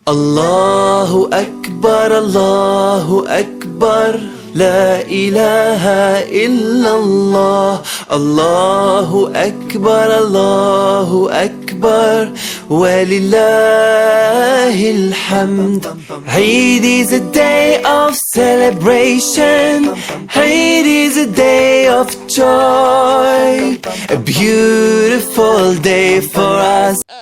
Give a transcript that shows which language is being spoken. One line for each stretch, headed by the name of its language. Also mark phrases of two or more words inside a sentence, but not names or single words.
Arabic: الله أكبر، الله أكبر، لا إله إلا الله. الله أكبر، الله أكبر، ولله الحمد.
English: Eid is a day of celebration, Eid is a day of joy, a beautiful day for us.